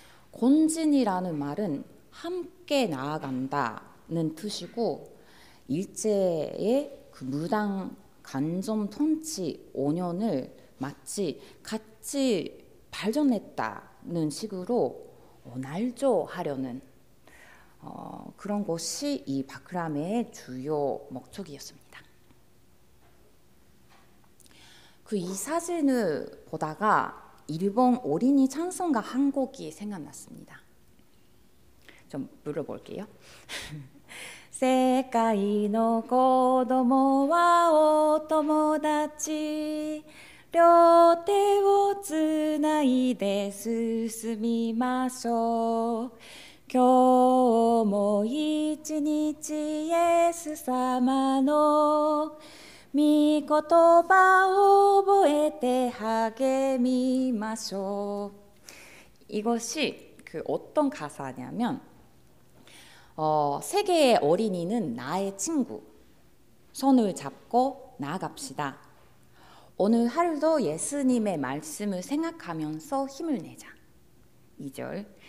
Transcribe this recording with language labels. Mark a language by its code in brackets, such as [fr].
[ko] 곤진이라는 말은 함께 나아간다는 뜻이고 일제의 그 무당 간점 통치 5년을 마치 같이 발전했다는 식으로 날조하려는 그런 것이 이 박람회의 주요 목적이었습니다. 그 이 사진을 보다가 일본 어린이 찬송가 한 곡이 생각났습니다. 좀 불러볼게요. [ja] 世界の子供はお友達両手をつないで進みましょう今日も一日イエス様の御言葉を覚えて励みましょう. [ko] 이것이 그 어떤 가사냐면 세계의 어린이는 나의 친구. 손을 잡고 나아갑시다. 오늘 하루도 예수님의 말씀을 생각하면서 힘을 내자. 2절.